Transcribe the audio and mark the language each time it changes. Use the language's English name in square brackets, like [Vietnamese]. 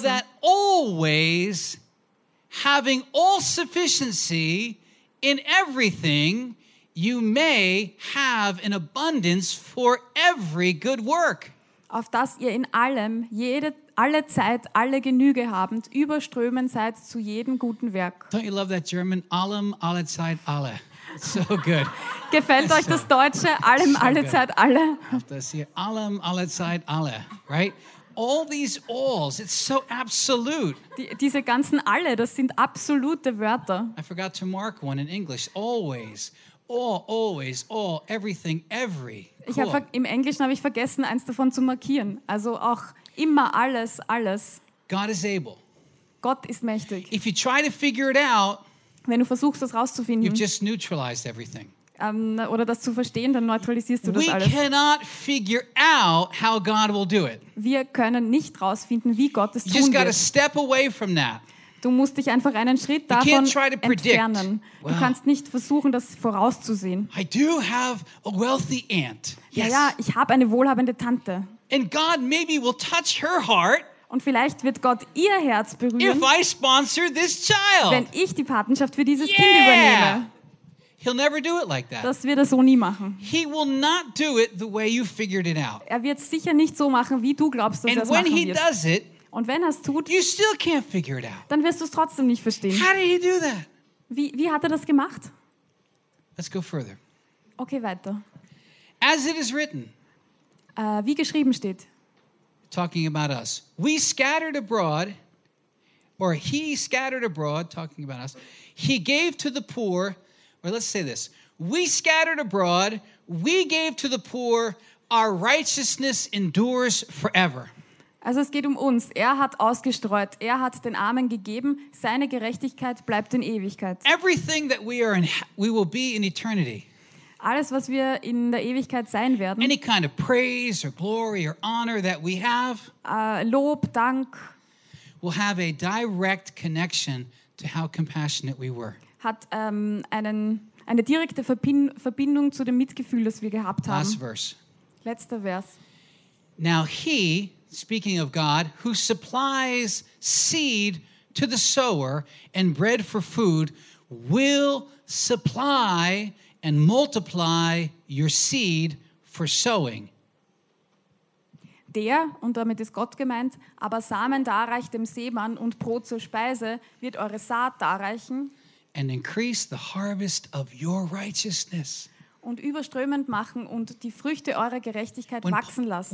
[English] So that always, having all sufficiency in everything, you may have an abundance for every good work. [German] Auf dass ihr in allem, alle Zeit, alle Genüge habend, überströmen seid zu jedem guten Werk. [English] Don't you love that German? [German] Allem, alle Zeit, alle. [English] So good. [German] Gefällt euch das Deutsche? Allem, so alle good. Zeit, alle. Das hier, allem, alle Zeit, alle. [English] Right? All these alls, it's so absolute. [German] Diese ganzen alle, das sind absolute Wörter. [English] I forgot to mark one in English. Always. All, always, all, everything, every. Cool. [German] Ich im Englischen habe ich vergessen, eins davon zu markieren. Also auch immer alles, alles. [English] God is able. [German] Gott ist mächtig. [English] If you try to figure it out, [German] wenn du versuchst, das rauszufinden, [English] you've just neutralized everything. [German] Oder das zu verstehen, dann neutralisierst du das [English] we [German] alles. [English] We cannot figure out how God will do it. [German] Wir können nicht rausfinden, wie Gott es tun wird. [English] You just got to step away from that. [German] Du musst dich einfach einen Schritt davon entfernen. Du kannst nicht versuchen, das vorauszusehen. [English] I do have a wealthy aunt. [German] Yes. Ja, ich habe eine wohlhabende Tante. [English] And God maybe will touch her heart. [German] Und vielleicht wird Gott ihr Herz berühren. [English] If I sponsor this child. [German] Wenn ich die Patenschaft für dieses Kind übernehme. [English] He'll never do it like that. [German] Das wird er so nie machen. [English] He will not do it the way you figured it out. [German] Er wird sicher nicht so machen, wie du glaubst, dass er es machen wird. [English] And when he does it, [German] und wenn er es tut, [English] you still can't figure it out. [German] Dann wirst du es trotzdem nicht verstehen. [English] How did he do that? [German] Wie hat er das gemacht? [English] Let's go further. [German] Okay, weiter. [English] As it is written. [German] Wie geschrieben steht. [English] Talking about us. We scattered abroad, or he scattered abroad, talking about us. He gave to the poor, or let's say this. We scattered abroad, we gave to the poor, our righteousness endures forever. [German] Also es geht um uns. Er hat ausgestreut, er hat den Armen gegeben, seine Gerechtigkeit bleibt in Ewigkeit. [English] Everything that we are in, we will be in eternity. [German] Alles, was wir in der Ewigkeit sein werden. [English] Any kind of praise or glory or honor that we have. [German] Lob, Dank. [English] Will have a direct connection to how compassionate we were. [German] Hat eine direkte Verbindung zu dem Mitgefühl, das wir gehabt haben. [English] Last verse. [German] Letzter Vers. [English] Now he, speaking of God, who supplies seed to the sower and bread for food, will supply and multiply your seed for sowing. [German] Der, und damit ist Gott gemeint, aber Samen darreicht dem Seemann und Brot zur Speise, wird eure Saat darreichen. [English] And increase the harvest of your righteousness. [German] Und überströmend machen und die Früchte eurer Gerechtigkeit wachsen lassen.